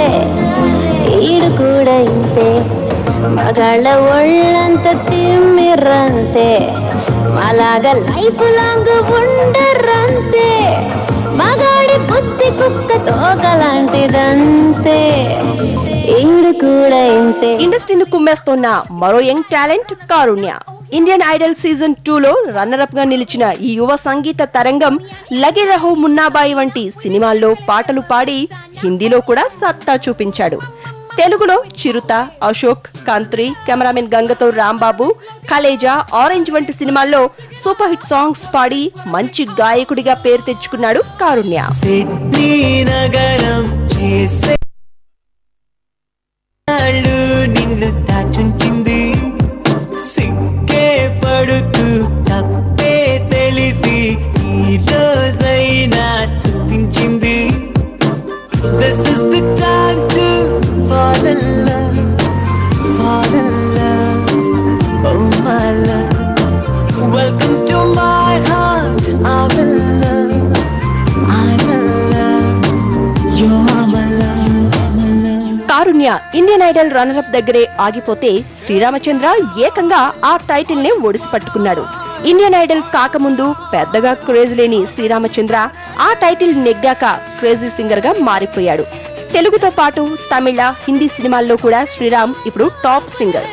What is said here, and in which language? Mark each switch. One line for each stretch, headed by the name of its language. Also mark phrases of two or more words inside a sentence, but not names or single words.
Telugu: ఈడు కూడా ఇంతే, మగాళ్ళ ఒళ్ళంత తిమ్మిర్రంతే, అలాగా
English: life long
Telugu: ఉండరంతే. మగాడి బుద్ధి కుక్క తోకలాంటిదంతే, ఈడు కూడా ఇంతే. ఇండస్ట్రీని కుమ్మేస్తున్న మరో
English: young talent
Telugu: కారుణ్య. ఇండియన్ ఐడల్ సీజన్ 2 లో
English: runner up
Telugu: గా నిలిచిన ఈ యువ సంగీత తరంగం లగే రహో మున్నాబాయి వంటి సినిమాల్లో పాటలు పాడి హిందీలో కూడా సత్తా చూపించాడు. తెలుగులో చిరుత, అశోక్, కంత్రి, కెమెరామెన్ గంగతో రాంబాబు, కలేజా, ఆరెంజ్ వంటి సినిమాల్లో
English: super hit songs
Telugu: పాడి మంచి గాయకుడిగా పేరు తెచ్చుకున్నాడు కారుణ్య. నిన్ను తాచుంచింది సిక్కే పడుతూ తప్పే తెలిసి ఈ రోజైనా చూపించింది.
English: This is the time to fall in love, fall in love, oh my love. Welcome to my heart, I'm in love, I'm in love, you're my love.
Telugu: కారుణ్య ఇండియన్ ఐడల్
English: runner up
Telugu: దగ్గరే ఆగిపోతే శ్రీరామచంద్ర ఏకంగా ఆ టైటిల్ నే ఒడిసి పట్టుకున్నాడు. ఇండియన్ ఐడల్ కాకముందు పెద్దగా క్రేజ్ లేని శ్రీరామచంద్ర ఆ టైటిల్ నెగ్గాక
English: crazy singer
Telugu: గా మారిపోయాడు. తెలుగుతో పాటు తమిళ, హిందీ సినిమాల్లో కూడా శ్రీరామ్ ఇప్పుడు
English: top singer.